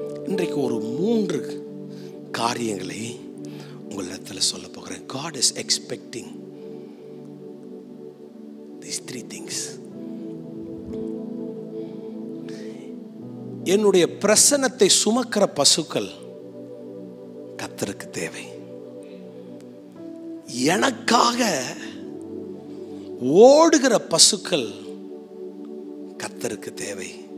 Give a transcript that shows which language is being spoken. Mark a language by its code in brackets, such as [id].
[ta] இன்றைக்கு ஒரு 3 காரியங்களை உங்களிடத்தில் சொல்ல போகிறேன். [en] God is expecting these 3 things. [ta] என்னுடைய பிரசன்னத்தை சுமக்கிற பசுக்கள் கர்த்தருக்கு தேவை. எனக்காக ஓடுகிற பசுக்கள் கர்த்தருக்கு தேவை.